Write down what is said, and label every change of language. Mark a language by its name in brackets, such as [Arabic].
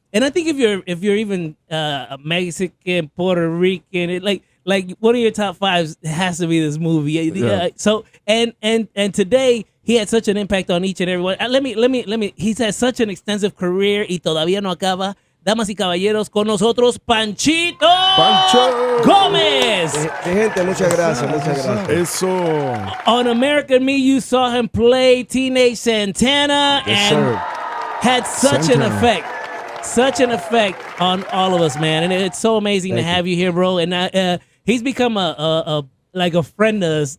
[English] And I think if you're even Mexican, Puerto Rican, like one of your top fives has to be this movie. Yeah. So and today he had such an impact on each and every one. Let me. He's had such an extensive career [Spanish] y todavía no acaba. Damas y caballeros, con nosotros Panchito Gomez. Gente, muchas gracias. Eso. [English] On American Me, you saw him play Teenage Santana, and had such an effect on all of us, man. And it's so amazing to have you here, bro. And he's become a friend of us.